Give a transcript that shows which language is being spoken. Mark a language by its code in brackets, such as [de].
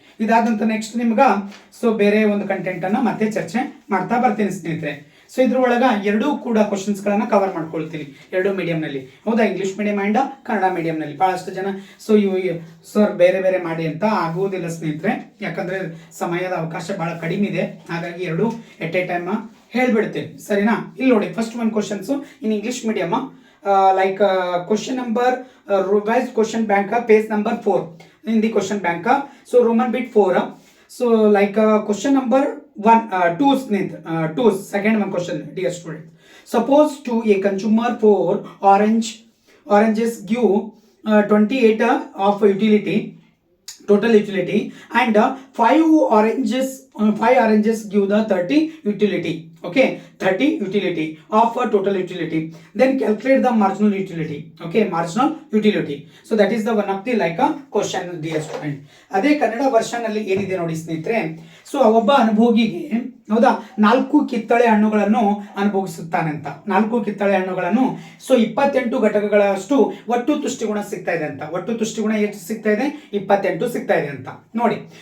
[kn] ಇದಾದಂತ next ನಿಮ್ಗೆ ಬೇರೆ ಒಂದು ಕಂಟೆಂಟ್ ಅನ್ನ ಮತ್ತೆ ಚರ್ಚೆ ಮಾಡ್ತಾ ಬರ್ತೀನಿ ಸ್ನೇಹಿತರೆ. ಸೊ ಇದ್ರೊಳಗ 2 ಕೂಡ ಕ್ವಶನ್ಸ್ ಗಳನ್ನ ಕವರ್ ಮಾಡ್ಕೊಳ್ತೀನಿ, 2 ಮೀಡಿಯಂ ನಲ್ಲಿ. ಹೌದಾ, English medium and Kannada medium ನಲ್ಲಿ. ಬಹಳಷ್ಟು ಜನ ಸರ್ ಬೇರೆ ಬೇರೆ ಮಾಡಿ ಅಂತ ಆಗುವುದಿಲ್ಲ ಸ್ನೇಹಿತರೆ, ಯಾಕಂದ್ರೆ ಸಮಯದ ಅವಕಾಶ ಬಹಳ ಕಡಿಮೆ ಇದೆ. ಹಾಗಾಗಿ 2 [en] at a time [kn] ಹೇಳ್ಬಿಡ್ತೀನಿ, ಸರಿನಾ? ಇಲ್ಲಿ ನೋಡಿ, [en] First ಒಂದು questions in English medium, like question number revised question bank page number 4 in the question bank. So Roman bit 4. So like question number 2 second one question, dear student. Suppose to a consumer 4 oranges give 28 of utility, total utility, and 5 oranges give the 30 utility. Okay, 30 utility of a total utility. Then calculate the marginal utility. Okay, marginal utility. So that is the one of the like a question, dear student. [kn] ಅದೇ Kannada version ಅಲ್ಲಿ ಏನಿದೆ ನೋಡಿ ಸ್ನೇಹಿತರೆ. So ಒಬ್ಬ ಅನುಭೋಗಿಗೆ, ಹೌದಾ, 4 ಕಿತ್ತಳೆ ಹಣ್ಣುಗಳನ್ನು ಅನುಭವಿಸುತ್ತಾನಂತ. 4 ಕಿತ್ತಳೆ ಹಣ್ಣುಗಳನ್ನು 28 ಘಟಕಗಳಷ್ಟು ಒಟ್ಟು ತುಷ್ಟಿಗುಣ ಸಿಗ್ತಾ ಇದೆ ಅಂತ. ಒಟ್ಟು ತುಷ್ಟಿಗುಣ ಎಷ್ಟು ಸಿಗ್ತಾ ಇದೆ? 28 ಸಿಗ್ತಾ ಇದೆ ಅಂತ ನೋಡಿ.